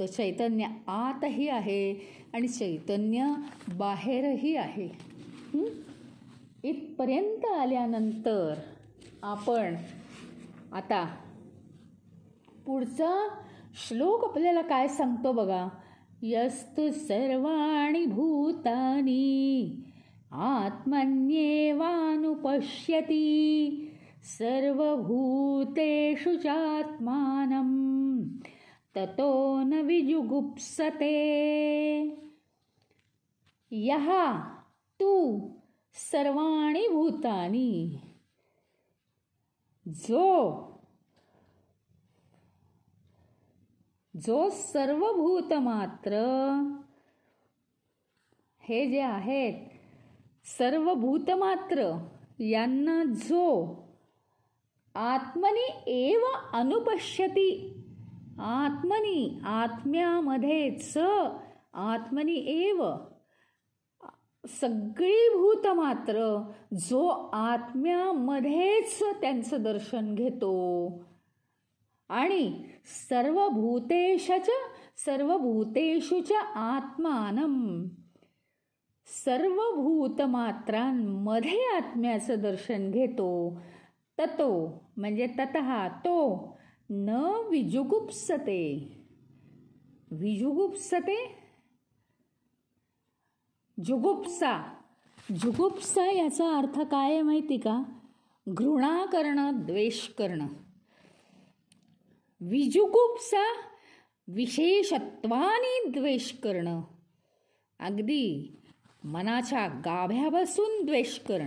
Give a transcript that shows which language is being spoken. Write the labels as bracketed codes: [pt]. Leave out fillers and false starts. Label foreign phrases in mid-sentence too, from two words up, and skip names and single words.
[mr] चैतन्य आतही आहे आणि चैतन्य बाहेरही आहे. इथपर्यंत आल्यानंतर आपण आता पुढचा श्लोक आपल्याला काय सांगतो बघा. [sa] यस्तु सर्वाणि भूतानि आत्मन्येवानुपश्यति सर्वभूतेषु चात्मानं ततो न विजुगुप्सते. यः तु सर्वाणि भूतानि, [mr] जो सर्व भूतमात्र हे जे आहेत, सर्व भूतमात्र यांना जो [sa] आत्मनि एव अनुपश्यति, [mr] आत्मनि आत्म्यामध्येच, [sa] आत्मनि एव [mr] सगळी भूतमात्र जो आत्म्यामध्येच त्यांचं दर्शन घेतो आणि [sa] सर्वभूतेषु च आत्मानं, [mr] सर्व भूतमात्रांमध्ये आत्म्याचं दर्शन घेतो. ततो म्हणजे ततः तो [sa] न विजुगुप्सते. [mr] विजुगुप्सते, जुगुप्सा याचा अर्थ काय आहे माहिती का? घृणा करणं, द्वेष करणं. विजुगुप्सा विशेषत्वाने द्वेष करणं, अगदी मनाच्या गाभ्यापासून द्वेष करणं.